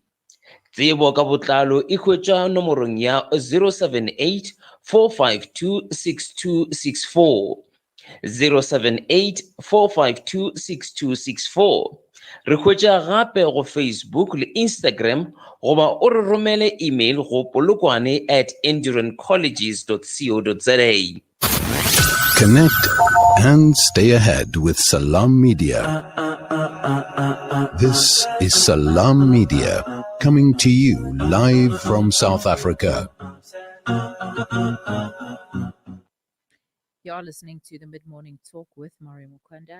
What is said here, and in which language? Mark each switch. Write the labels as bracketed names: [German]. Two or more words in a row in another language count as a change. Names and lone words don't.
[Northern Sotho] Tsebo ka botlalo e hwetša nomorong ya 078 452 6264 078 452 6264. Re hwetša gape go Facebook le Instagram goba o re romele email go polokwane@endurancolleges.co.za. [English] Connect and stay ahead with Salam Media. This is Salam Media coming to you live from South Africa. You are listening to the Mid-Morning Talk with Maryam Mkwanda.